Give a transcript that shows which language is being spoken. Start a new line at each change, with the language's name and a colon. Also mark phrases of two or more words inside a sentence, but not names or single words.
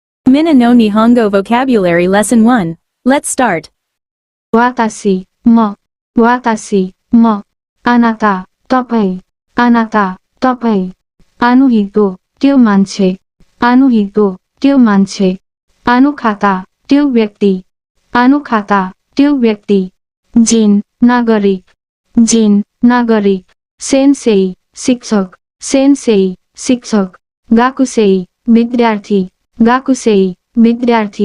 English: Minna no Nihongo Vocabulary Lesson 1. Let's start.
Japanese: Watashi, mo, anata,
Nepali: तपाईं, anata, तपाईं, आनुहितो, त्यो मान्छे, आनुहितो, त्यो मान्छे, आनुखाता, त्यो व्यक्ति, आनुखाता, त्यो व्यक्ति, जिन, नागरिक, सेन्सेई, शिक्षक, गाकुसेई, विद्यार्थी,